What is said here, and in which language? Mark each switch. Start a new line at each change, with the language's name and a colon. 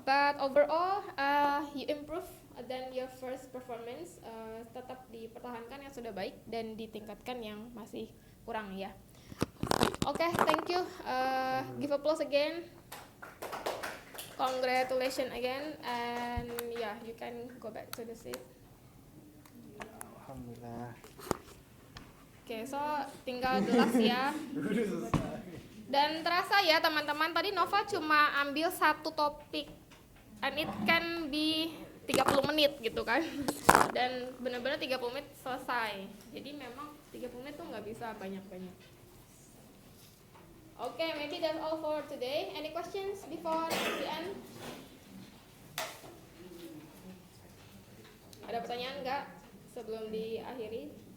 English: But overall, you improve
Indonesian: dan
English: your first performance
Indonesian: tetap dipertahankan yang sudah baik dan ditingkatkan yang masih kurang ya.
English: Okay, thank you. Give applause again. Congratulations again, and yeah, you can go back to the seat.
Arabic: Alhamdulillah.
Indonesian: Okay, so tinggal gelas ya. Dan terasa ya teman-teman, tadi Nova cuma ambil 1 topik,
English: and it can be
Indonesian: 30 menit gitu kan. Dan benar-benar 30 menit selesai. Jadi memang 30 menit tuh nggak bisa banyak-banyak.
English: Okay, maybe that's all for today. Any questions before the end?
Indonesian: Ada pertanyaan nggak sebelum diakhiri?